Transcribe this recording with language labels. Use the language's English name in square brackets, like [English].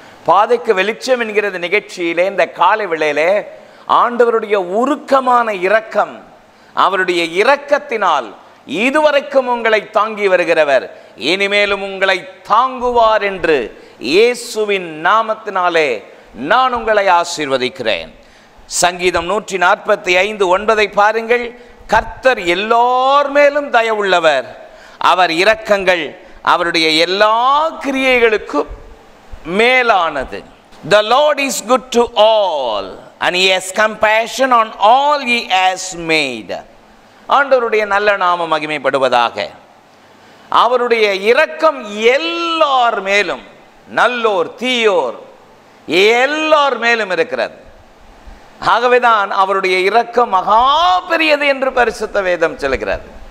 [Tamil] பாதைக்கு வெளிச்சம் என்கிற நிகழ்ச்சியிலே இந்த காலவெளியிலே ஆண்டவருடைய உருக்கமான இரக்கம், அவருடைய இரக்கத்தினால் இதுவரைக்கும் உங்களை தாங்கி வருகிறவர் இனிமேலும் உங்களை தாங்குவார் என்று இயேசுவின் நாமத்தினாலே நான் உங்களை ஆசீர்வதிக்கிறேன். சங்கீதம் 145:9 பாருங்கள். கர்த்தர் எல்லோர் மேலும் தயவுள்ளவர், அவர் இரக்கங்கள் அவருடைய எல்லா கிரியைகளுக்கும் மேலானது. [English] The Lord is good to all and he has compassion on all he has made. [Tamil] ஆண்டவருடைய நல்ல நாமம் மகிமைப்படுவதாக. அவருடைய இரக்கம் எல்லார் மேலும், நல்லோர் தீயோர் எல்லார் மேலும் இருக்கிறது. ஆகவேதான் அவருடைய இரக்கம் மகா பெரியது என்று பரிசுத்த வேதம் சொல்கிறது.